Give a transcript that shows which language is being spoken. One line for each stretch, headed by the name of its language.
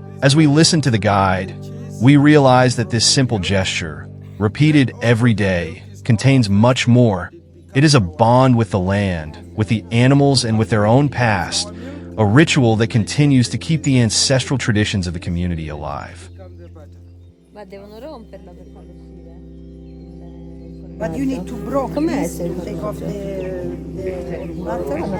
English: As we listen to the guide, we realize that this simple gesture, repeated every day, contains much more. It is a bond with the land, with the animals, and with their own past, a ritual that continues to keep the ancestral traditions of the community alive.
Italian: Ma devono romperla per farlo uscire.
English: But you need to broke this to take off the butter.